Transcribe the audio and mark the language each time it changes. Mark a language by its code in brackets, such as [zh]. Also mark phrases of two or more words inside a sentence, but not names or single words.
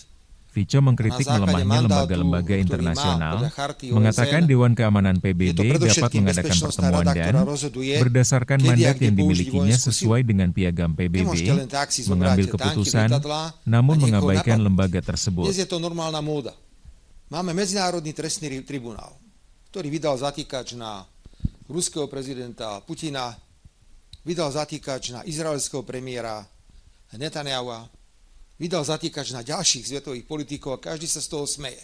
[id] Fico mengkritik melemahnya lembaga-lembaga internasional, mengatakan Dewan Keamanan PBB dapat mengadakan pertemuan dan, berdasarkan mandat yang dimilikinya sesuai dengan piagam PBB, mengambil keputusan, namun mengabaikan lembaga tersebut. [sk] Dnes je to normálna móda. Máme Medzinárodný trestný tribunál, ktorý vydal zatýkač na ruského prezidenta Putina, vydal zatýkač na izraelského premiéra Netanjahua, vydal zatýkač na ďalších svetových politikov a každý sa z toho smeje.